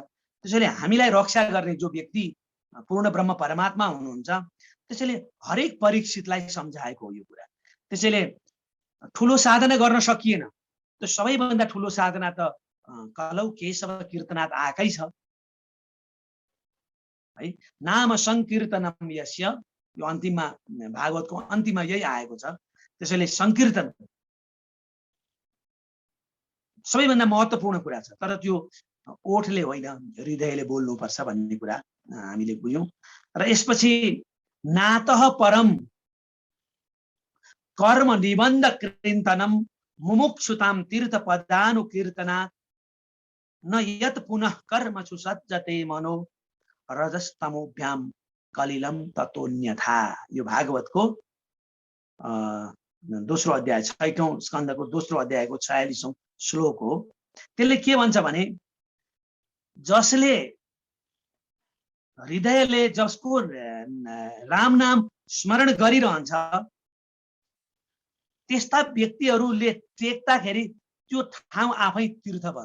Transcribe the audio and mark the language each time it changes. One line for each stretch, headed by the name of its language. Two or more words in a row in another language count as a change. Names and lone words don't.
Nepali: त्यसैले हामीलाई रक्षा गर्ने जो व्यक्ति पूर्ण ब्रह्म परमात्मा हुनुहुन्छ, त्यसैले हरेक परीक्षितलाई सम्झाएको हो यो कुरा। त्यसैले ठुलो साधना गर्न सकिएन, त्यो सबैभन्दा ठुलो साधना त
Sanskrit: कलौ केशव कीर्तनात्
Nepali: आएकै छ है।
Sanskrit: नाम संकीर्तनम यस्य,
Nepali: यो अन्तिममा भागवतको अन्तिममा यही आएको छ। त्यसैले संकीर्तन सबैभन्दा महत्त्वपूर्ण कुरा छ, तर त्यो ओठले होइन हृदयले बोल्नुपर्छ भन्ने कुरा हामीले बुझ्यौं। र यसपछि
Sanskrit: नातः परम कर्म निबन्ध कीर्तनम मुमुक्षुताम तीर्थ पदानुकीर्तनात् न यत् पुनः कर्मसु सज्जते मनो रजस्तमोभ्याम कलिलम ततोन्यथा।
Nepali: यो भागवतको दोस्रो अध्याय 6औं स्कन्धको दोस्रो अध्यायको 46औं श्लोक हो। त्यसले के भन्छ भने जसले हृदयले जसको राम नाम स्मरण गरिरहन्छ त्यस्ता व्यक्तिहरूले टेक्दाखेरि त्यो ठाउँ आफै तीर्थ बन्छ।